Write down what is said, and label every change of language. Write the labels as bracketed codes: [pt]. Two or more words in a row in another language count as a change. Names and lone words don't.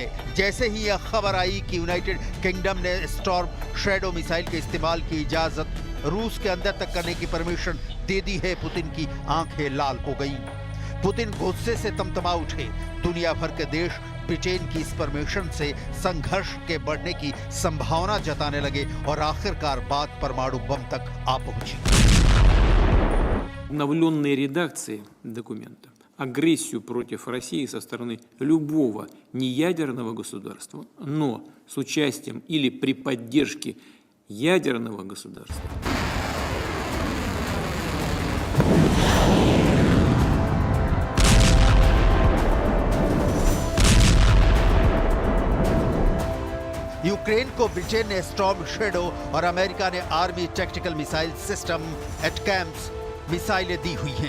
[hi] जैसे ही यह खबर आई कि यूनाइटेड किंगडम ने स्टॉर्म शैडो मिसाइल के इस्तेमाल की इजाजत रूस के अंदर तक करने की परमिशन दे दी है, पुतिन की आंखें लाल हो गईं। पुतिन गुस्से से तमतमा उठे। दुनिया भर के देश ब्रिटेन की इस परमिशन से संघर्ष के बढ़ने की संभावना जताने लगे और आखिरकार बात परमाणु बम तक आ पहुंची। [ru] Обновленные редакции документа агрессию против России со стороны любого неядерного государства, но с участием или при поддержке ядерного государства. [hi] यूक्रेन को ब्रिटेन ने स्टॉर्म शैडो और अमेरिका ने आर्मी टैक्टिकल मिसाइल सिस्टम एटकैम्स मिसाइलें दी हुई हैं।